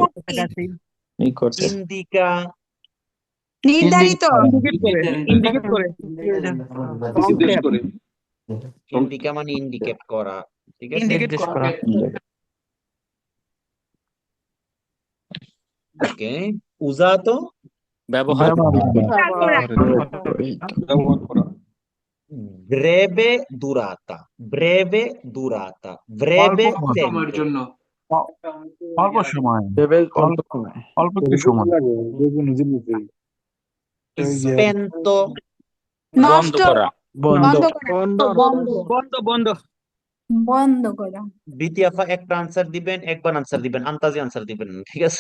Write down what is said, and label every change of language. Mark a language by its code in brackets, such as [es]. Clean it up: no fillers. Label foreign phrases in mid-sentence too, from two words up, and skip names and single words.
[it] Indica। [bn] নির্ধারিত ইন্ডিকেট করে। Indica মানে ইন্ডিকেট করা, ঠিক আছে? ইন্ডিকেট করা। ওকে। [it] usato। [bn] ব্যবহার [it] Breve durata। Breve durata। Breve [bn] সময়ের [it] tempo। [bn] জন্য। অল্প সময় অল্প কিছু সময় [it] Spento। [bn] বন্ধ নষ্ট করা বন্ধ করা বন্ধ। বন্ধ করা দ্বিতীয় একটা আনসার দিবেন, একবার আনসার দিবেন, আন্তাজি আনসার দিবেন না, ঠিক আছে?